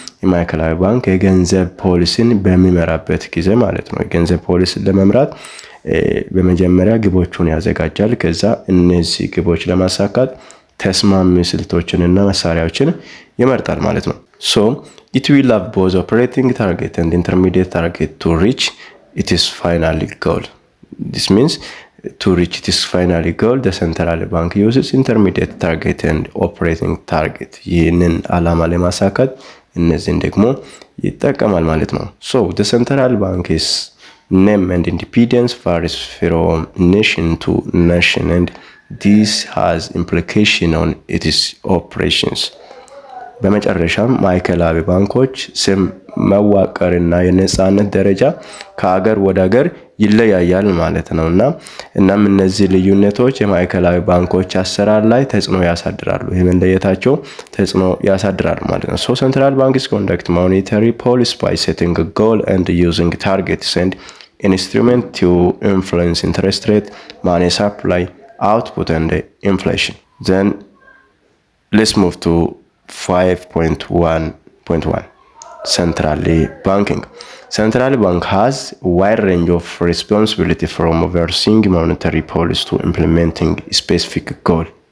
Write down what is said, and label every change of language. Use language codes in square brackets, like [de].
[am] የማዕከላዊ ባንክ የገንዘብ ፖሊሲን በሚመራበት ጊዜ ማለት ነው። የገንዘብ ፖሊሲን ለመምራት በመጀመሪያ ግቦቹን ያዘጋጃል። ከዛ እነዚህ ግቦች ለማሳካት ተስማሚ ስልቶችንና መሳሪያዎችን ይመርጣል ማለት ነው። [en] So it will have both operating target and intermediate target to reach its final goal. This means to reach its final goal, the central bank uses intermediate target and operating target. [am] ይህንን ዓላማ ለማሳካት እነዚህን ደግሞ ይጠቀማል ማለት ነው። [en] So the central bank's name and independence varies from nation to nation and this has implication on its operations. [am] በመጨረሻም ማዕከላዊ ባንኮች ስም መዋቀርና የነጻነት ደረጃ ከሀገር ወደ ሀገር ይለያያል ማለት ነውና እናም እነዚህ ልዩነቶች የማዕከላዊ ባንኮች አሰራር ላይ ተጽዕኖ ያሳድራሉ። ይሄ እንደየታቸው ተጽዕኖ ያሳድራሉ ማለት ነው። [en] So central banks conduct monetary policy by setting a goal and using targets and instruments to influence interest rate, money supply, output and inflation. Then let's move to 5.1.1 Central Banking. Central Bank has a wide range of responsibility from overseeing monetary policy to implementing specific goal.